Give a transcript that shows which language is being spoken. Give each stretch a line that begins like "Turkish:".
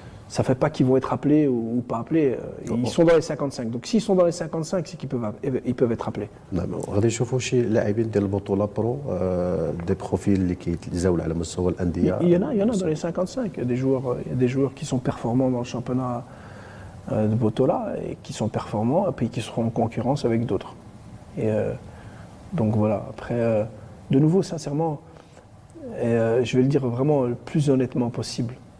French: Ça fait pas qu'ils vont être appelés ou pas appelés. Ils sont dans les 55. Donc s'ils sont dans les 55, c'est qu'ils peuvent être appelés.
Arabic: غادي نشوفوا شي لاعبين ديال البطوله برو دي بروفيل اللي كيتزاولوا على مستوى الانديه.
French: Il y en a dans les 55. Il y a des joueurs qui sont performants dans le championnat de Botola et qui sont performants et puis qui seront en concurrence avec d'autres. Et donc voilà. Après, de nouveau, sincèrement, je vais le dire vraiment le plus honnêtement possible.